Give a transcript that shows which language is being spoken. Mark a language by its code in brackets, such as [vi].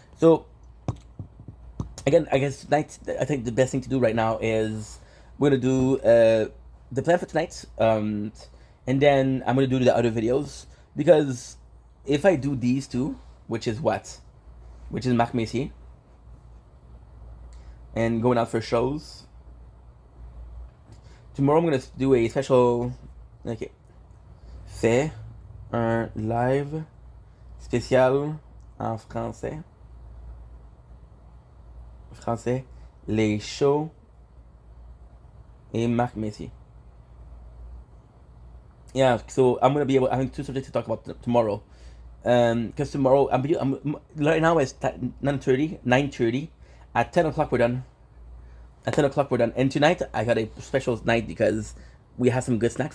[en] So again, I guess tonight, I think the best thing to do right now is we're gonna do the plan for tonight, and then I'm gonna do the other videos, because if I do these two, which is what, which is Marc Messier, and going out for shows. Tomorrow I'm gonna do a special. Okay. [fr] Fais un live spécial en français. Français, les shows et Marc Messier. [en] Yeah, so I'm gonna be able. I have two subjects to talk about tomorrow. Because tomorrow I'm right now it's 9:30. At 10 o'clock we're done. At 10 o'clock we're done. And tonight I got a special night because we have some good snacks.